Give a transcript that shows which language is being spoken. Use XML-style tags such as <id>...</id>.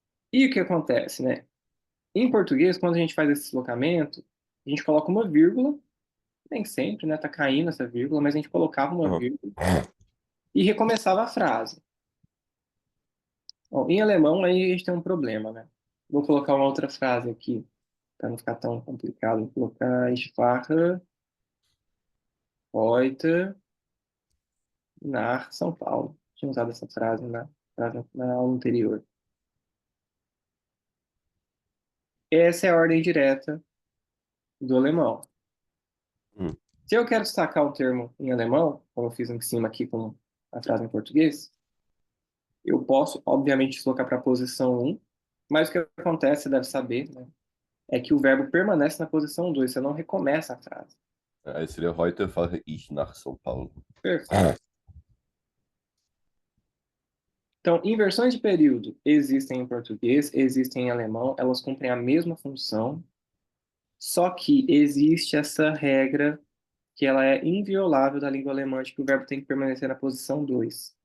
<pt>E o que acontece, né? Em português, quando a gente faz esse deslocamento, a gente coloca uma vírgula, nem sempre, né? Tá caindo essa vírgula, mas a gente colocava uma Aham. vírgula e recomeçava a frase. Bom, em alemão, aí a gente tem um problema, né? Vou colocar uma outra frase aqui, para não ficar tão complicado. Vou colocar</pt> <de>Ich fahre heute nach São Paulo.</de> <pt>Tinha usado essa frase na aula anterior. Essa é a ordem direta do alemão. Hum. Se eu quero destacar o termo em alemão, como eu fiz em cima aqui com a frase em português, eu posso, obviamente, deslocar para a posição um, mas o que acontece, você deve saber, né, é que o verbo permanece na posição 2. Você não recomeça a frase. Aí seria</pt> <de>Reuter fahre ich nach São Paulo.</de> <pt>Perfeito. Então, inversões de período existem em português, existem em alemão, elas cumprem a mesma função, só que existe essa regra que ela é inviolável da língua alemã, de que o verbo tem que permanecer na posição 2.</pt>